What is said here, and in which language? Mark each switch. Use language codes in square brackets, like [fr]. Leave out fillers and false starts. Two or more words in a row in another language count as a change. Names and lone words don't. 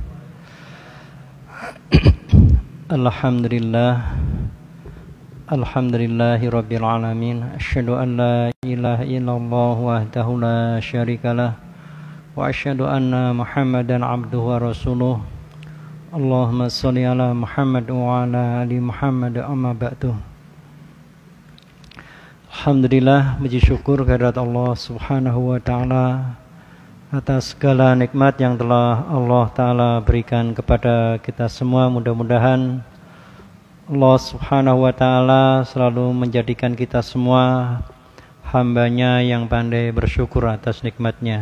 [ar] Alhamdulillah. الحمد لله رب العالمين. أشهد أن لا إله إلا الله وحده لا شريك له وأشهد أن محمدا عبده ورسوله. اللهم صل على محمد وعلى آل محمد أما بعد. [id] Alhamdulillah, puji syukur kehadirat Allah [ar] سبحانه وتعالى [id] atas segala nikmat yang telah Allah taala berikan kepada kita semua. Mudah-mudahan Allah [ar] سبحانه وتعالى [id] selalu menjadikan kita semua hambanya yang pandai bersyukur atas nikmatnya.